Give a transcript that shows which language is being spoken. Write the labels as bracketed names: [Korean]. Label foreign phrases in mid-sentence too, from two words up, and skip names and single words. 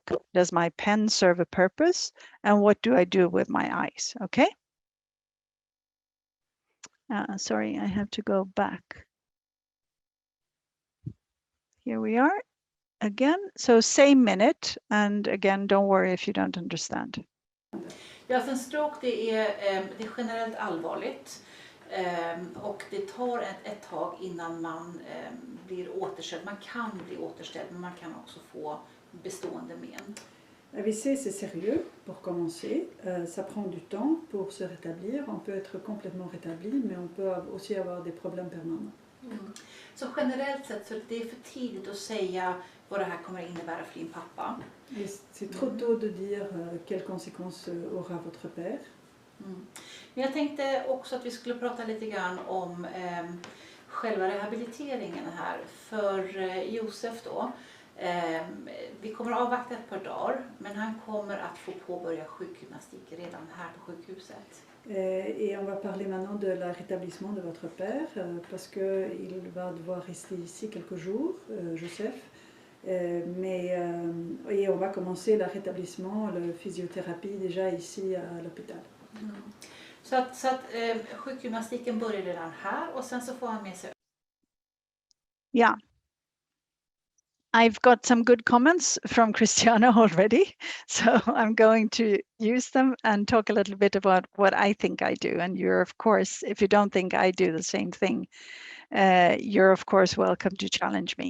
[English] Does my pen serve a purpose? And what do I do with my eyes? Okay. Sorry, I have to go back. Here we are again. So same minute. And again, don't worry if you don't understand. [Swedish] Ja, för en stroke det är generellt allvarligt. Och det tar ett tag innan man blir återställd. Man kan bli återställd, men man kan också få bestående men. [French] AVC, c'est sérieux pour commencer. Ça prend du temps pour se rétablir. On peut être complètement rétabli, mais on peut aussi avoir des problèmes permanents. [Swedish] Så generellt sett så det är för tidigt att säga vad det här kommer att innebära för din pappa. [French] C'est trop tôt de dire quelles conséquences aura votre père. [Swedish] Men jag tänkte också att vi skulle prata lite grann om själva rehabiliteringen här för Josef då. Vi kommer att avvakta ett par dagar, men han kommer att få påbörja sjukgymnastik redan här på sjukhuset. [French] Et on va parler maintenant de la rétablissement de votre père, parce qu'il va devoir rester ici quelques jours, Joseph. Et on va commencer le rétablissement, la physiothérapie déjà ici à l'hôpital. [Swedish] Så att sjukgymnastiken börjar redan här och sen så får han med sig. [English] Yeah. I've got some good comments from Christiana already, so I'm going to use them and talk a little bit about what I think I do. And you're, of course, if you don't think I do the same thing, you're, of course, welcome to challenge me.